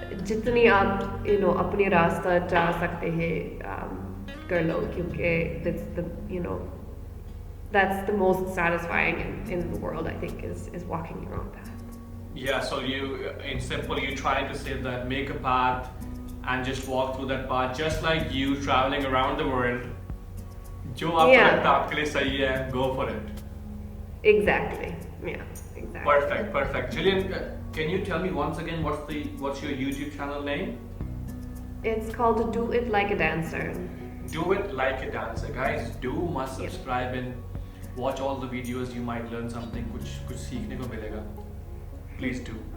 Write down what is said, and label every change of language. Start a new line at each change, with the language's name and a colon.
Hindi: जितनी आप अपनी रास्ता जा सकते हैं कर लो, क्योंकि
English: that's the most satisfying in the world, I think, is walking your own path. Yeah, so in simple, you trying to say that make a path and just walk through that path, just like you traveling around the world.
Hindi: जो आपको लगता है आपके लिए सही है,
English: go for it. Exactly. Yeah. Exactly. Perfect. Gillian, can you tell me once again what's your YouTube channel name? It's called Do It Like a Dancer. Do It Like a Dancer, guys. Must subscribe and watch all the videos. You might learn something.
Hindi: कुछ सीखने को मिलेगा.
English: Please do.